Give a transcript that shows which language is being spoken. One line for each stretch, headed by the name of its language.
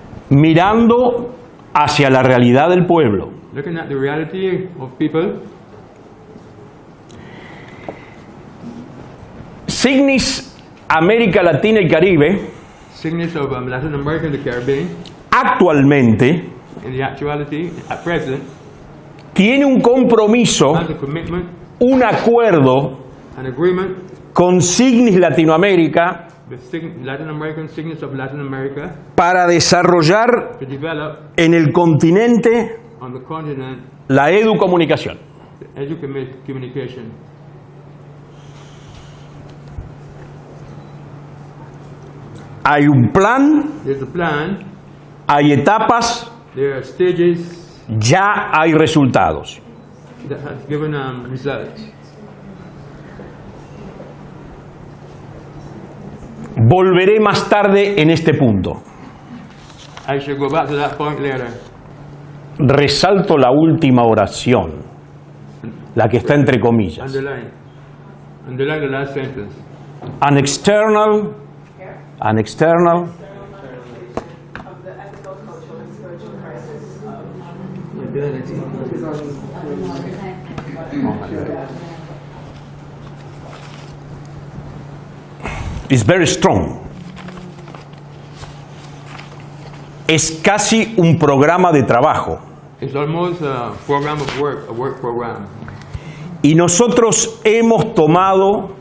Spanish: Mirando hacia la realidad del pueblo.
English: Looking at the reality of people,
Spanish: Signis América Latina y Caribe
English: Signis of Latin America and the Caribbean,
Spanish: actualmente
English: in the actuality, at present,
Spanish: tiene un compromiso,
English: has a commitment,
Spanish: un acuerdo
English: an agreement
Spanish: con Signis Latinoamérica
English: with Latin American Signis of Latin America
Spanish: para desarrollar
English: to develop
Spanish: en el continente
English: on the continent
Spanish: la educomunicación.
English: communication.
Spanish: Hay un plan,
English: There's a plan,
Spanish: hay etapas,
English: there are stages
Spanish: ya hay resultados.
English: that has given results.
Spanish: Volveré más tarde en este punto.
English: I shall go back to that point later.
Spanish: Resalto la última oración, la que está entre comillas.
English: Underline the last sentence. An external Of the ethical, cultural, and spiritual crisis is very strong.
Spanish: Es casi un programa de trabajo.
English: It's almost a program of work, a work program.
Spanish: Y nosotros hemos tomado